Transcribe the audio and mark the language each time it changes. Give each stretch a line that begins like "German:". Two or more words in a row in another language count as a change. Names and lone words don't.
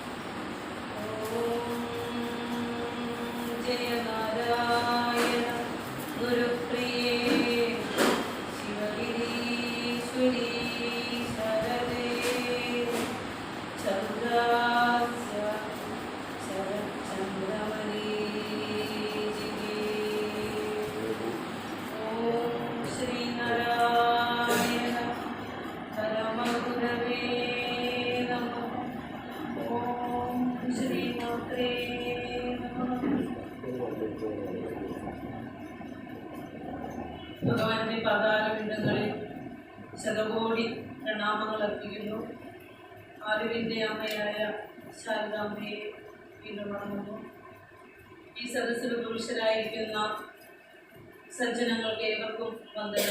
Sanskrit: ॐ जय नारायण गुरुप्रिये शिवगिरीश्वरी शरदे चन्द्रास्य शरच्चन्द्रमणि ॐ श्रीनारायण परमगुरवे नमः। ॐ श्रीमात्रे नमः।
Malayalam: ഭഗവാന്റെ പാതാരവിന്ദങ്ങളിൽ ശതകോടി പ്രണാമങ്ങൾ അർപ്പിക്കുന്നു. അറിവിൻ്റെ അമ്മയായ ശാരദാമ്മയെ വീണ്ടും വണങ്ങുന്നു. ഈ സദസ്സിൽ പുരുഷരായിരിക്കുന്ന സജ്ജനങ്ങൾക്ക് ഏവർക്കും വന്ദനം.